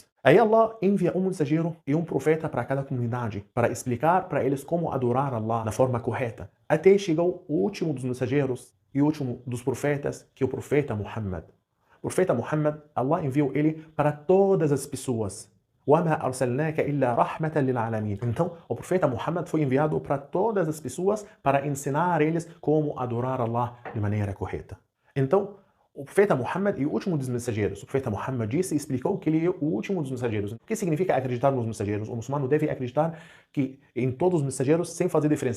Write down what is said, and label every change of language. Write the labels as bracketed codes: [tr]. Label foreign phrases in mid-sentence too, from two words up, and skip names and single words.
[pt] Aí Allah envia um mensageiro e um profeta para cada comunidade, para explicar para eles como adorar Allah da forma correta. Até chegou o último dos mensageiros e o último dos profetas, que é o profeta Muhammad. O profeta Muhammad, Allah enviou ele para todas as pessoas. [ar] وَمَا أَرْسَلْنَاكَ إِلَّا رَحْمَةً لِلْعَالَمِينَ. [pt] Então, o profeta Muhammad foi enviado para todas as pessoas para ensinar eles como adorar Allah de maneira correta. Então, o profeta Muhammad é o último dos mensageiros. O profeta Muhammad disse e explicou que ele é o último dos mensageiros. O que significa acreditar nos mensageiros? O muçulmano deve acreditar que em todos os mensageiros sem fazer diferença.